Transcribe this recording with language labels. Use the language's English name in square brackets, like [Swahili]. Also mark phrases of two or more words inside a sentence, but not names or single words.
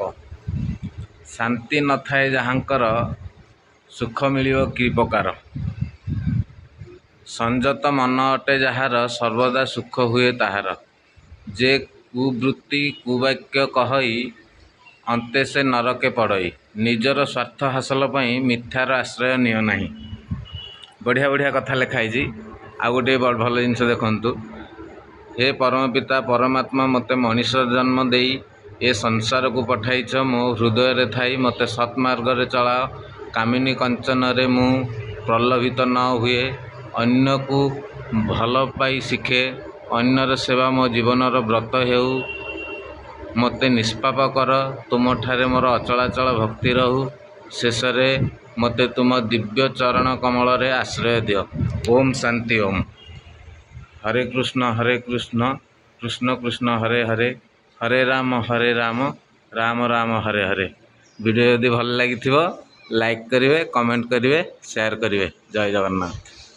[Odia] ଶାନ୍ତି ନ ଥାଏ ଯାହାଙ୍କର, ସୁଖ ମିଳିବ କି ପ୍ରକାର। ସଂଯତ ମନ ଅଟେ ଯାହାର, ସର୍ବଦା ସୁଖ ହୁଏ ତାହାର। ଯେ କୁବୃତ୍ତି କୁବାକ୍ୟ କହଇ, ଅନ୍ତେ ସେ ନରକେ ପଡ଼ଇ। ନିଜର ସ୍ୱାର୍ଥ ହାସଲ ପାଇଁ ମିଥ୍ୟାର ଆଶ୍ରୟ ନିଅ ନାହିଁ। ବଢ଼ିଆ ବଢ଼ିଆ କଥା ଲିଖାଇ। ଆ ଗୋଟେ ଭଲ ଜିନିଷ ଦେଖନ୍ତୁ। ହେ ପରମ ପିତା ପରମାତ୍ମା, ମତେ ମନିଷ ଜନ୍ମ ଦେଇ ଏ ସଂସାର କୁ ପଠାଇଛ। ମୋ ହୃଦୟ ରେ ଥାଇ ମତେ ସତ୍ମାର୍ଗ ରେ ଚଳାଅ। କାମିନୀ କାଞ୍ଚନ ରେ ମୁଁ ପ୍ରଲୋଭିତ ନ ହୁଏ। ଅନ୍ୟ କୁ ଭଲ ପାଇ ଶିଖେ, ଅନ୍ୟର ସେବା ମୋ ଜୀବନର ବ୍ରତ ହେଉ। ମତେ ନିଷ୍ପାପ କର, ତୁମ ଠାରେ ମୋର ଅଚଳାଚଳ ଭକ୍ତି ରହୁ। ଶେଷ ରେ ମତେ ତୁମ ଦିବ୍ୟ ଚରଣ କମଳ ରେ ଆଶ୍ରୟ ଦିଅ। ଓମ୍ ଶାନ୍ତି ଓମ୍। ହରେ କୃଷ୍ଣ କୃଷ୍ଣ କୃଷ୍ଣ ହରେ ହରେ, ହରେ ରାମ ରାମ ରାମ ହରେ ହରେ। ଭିଡିଓ ଯଦି ଭଲ ଲାଗି ଲାଇକ କରିବେ, କମେଣ୍ଟ କରିବେ, ସେୟାର କରିବେ। ଜୟ ଜଗନ୍ନାଥ।